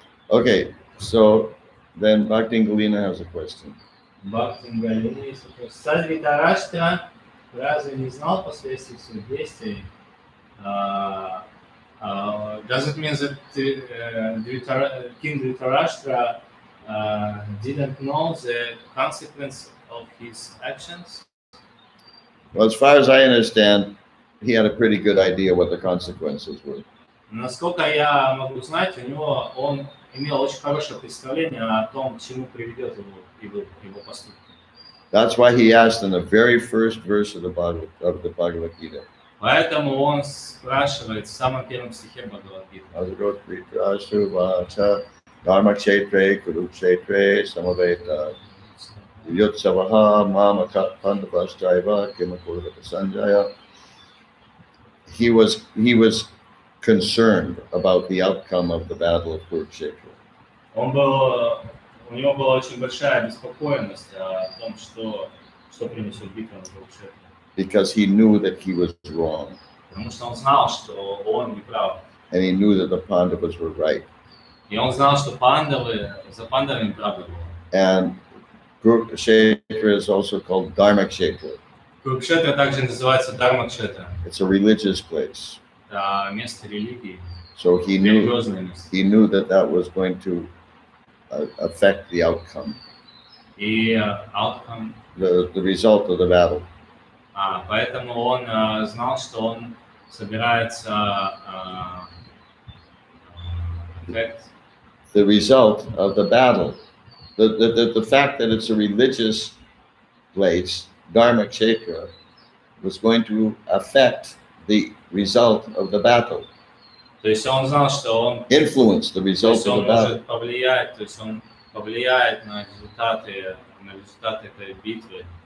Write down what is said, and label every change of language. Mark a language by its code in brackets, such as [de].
[en] Okay, so then Bhakti Galina has a question. [ru] Бхактин есть вопрос. Царь Dhritarashtra разве не знал последствий своих действий? [en] Does it mean that King Dhritarashtra didn't know the consequence of his actions? Well, as far as I understand, he had a pretty good idea what the consequences were. [ru] Насколько я могу знать, он имел очень хорошее представление о том, к чему приведет его поступки. [en] That's why he asked in the very first verse of the Bhagavad Gita. [ru] Поэтому он спрашивает в самом первом стихе Бхагавад-гиты. [sa] Dharma Kshetre, Kurukshetre, Samaveta, Yutsavaha, Mama Pandavaschaiva, Kimakurvata Sanjaya. [en] He was concerned about the outcome of the battle of Kurukshetra. [ru] У него была очень большая беспокойность о том, что принесет битва на Курукшетре. [en] Because he knew that he was wrong. [ru] Потому что он знал, что он не прав. [en] And he knew that the Pandavas were right. [ru] И он знал, что за пандавами правда была. [en] And Kurukshetra is also called Dharma Kshetra. [ru] Курукшетра также называется Дharmaksheta. [en] It's a religious place. [ru] Это место религии. [en] So he knew that was going to affect the outcome. [ru] И outcome. [en] The result of the battle. [ru] Поэтому он знал, что он собирается [en] the result of the battle. The fact that it's a religious place, Dharma Kshetra, was going to affect the result of the battle. [ru] То есть он знал, что он [en] influence the result of the battle. [ru] Повлиять, то есть он повлияет на результаты этой битвы.